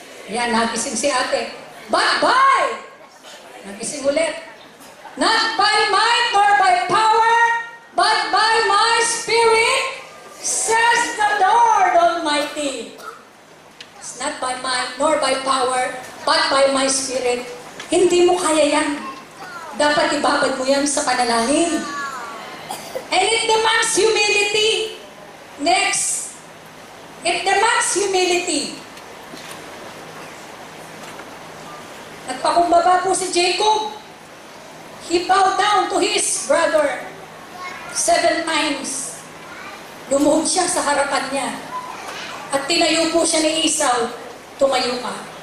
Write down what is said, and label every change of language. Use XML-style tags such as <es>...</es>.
<tl>Yan, nagising si ate.</tl> <en>But by.</en> <tl>Nagising ulit.</tl> <en>Not by might, nor by power, but by my Spirit, says the Lord Almighty. It's not by might, nor by power, but by my Spirit.</en> <tl>Hindi mo kaya yan. Dapat ibabad mo yan sa panalangin.</tl> <en>And it demands humility. Next, it demands humility.</en> <tl>Nagpakumbaba po si</tl> <en>Jacob. He bowed down to his brother. 7 times.</en> <tl>Lumuhod siya sa harapan niya. At tinayo po siya ni Esau, tumayo ka.</tl>